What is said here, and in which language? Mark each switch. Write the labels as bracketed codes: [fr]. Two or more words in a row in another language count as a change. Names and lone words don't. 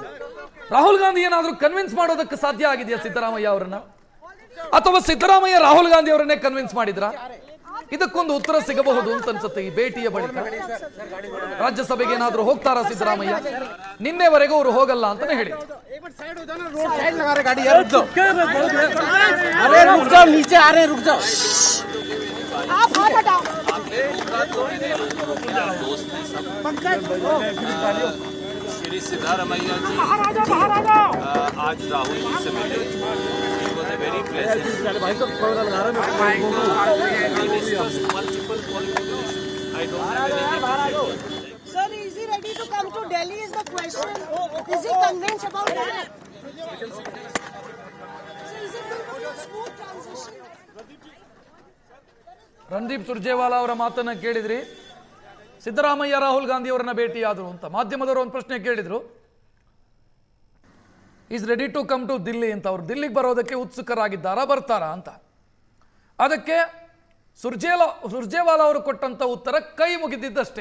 [kn] ರಾಹುಲ್ ಗಾಂಧಿ ಏನಾದರೂ ಕನ್ವಿನ್ಸ್ ಮಾಡೋದಕ್ಕೆ ಸಾಧ್ಯ ಆಗಿದೆಯಾ ಸಿದ್ದರಾಮಯ್ಯ ಅವರನ್ನ, ಅಥವಾ ಸಿದ್ದರಾಮಯ್ಯ ರಾಹುಲ್ ಗಾಂಧಿ ಅವರನ್ನೇ ಕನ್ವಿನ್ಸ್ ಮಾಡಿದ್ರ? ಇದಕ್ಕೊಂದು ಉತ್ತರ ಸಿಗಬಹುದು ಅಂತ ಅನ್ಸುತ್ತೆ ಈ ಭೇಟಿಯ ಬಳಿಕ. ರಾಜ್ಯಸಭೆಗೆ ಏನಾದರೂ ಹೋಗ್ತಾರಾ ಸಿದ್ದರಾಮಯ್ಯ? ನಿನ್ನೆವರೆಗೂ ಅವರು ಹೋಗಲ್ಲ ಅಂತಾನೆ ಹೇಳಿ. [hi] श्री सिद्धारमैया जी आज राहुल जी से मिले. [en] It was a very pleasant. They discussed multiple political issues. I don't have anything to say. Sir, is he ready to come to Delhi is the question. Is he convinced about that? Sir, is it going to be a smooth transition? [kn] ರಣದೀಪ್ ಸುರ್ಜೇವಾಲಾ ಅವರ ಮಾತನ್ನ ಕೇಳಿದ್ರಿ. ಸಿದ್ದರಾಮಯ್ಯ ರಾಹುಲ್ ಗಾಂಧಿ ಅವರನ್ನ ಭೇಟಿಯಾದರು ಅಂತ ಮಾಧ್ಯಮದವರು ಒಂದು ಪ್ರಶ್ನೆ ಕೇಳಿದ್ರು. [en] is ready to come to Delhi ಅಂತ. [kn] ಅವರು ದಿಲ್ಲಿಗೆ ಬರೋದಕ್ಕೆ ಉತ್ಸುಕರಾಗಿದ್ದಾರಾ, ಬರ್ತಾರಾ ಅಂತ. ಅದಕ್ಕೆ ಸುರ್ಜೇವಾಲಾ ಅವರು ಕೊಟ್ಟಂತ ಉತ್ತರ ಕೈ ಮುಗಿದಿದ್ದಷ್ಟೇ.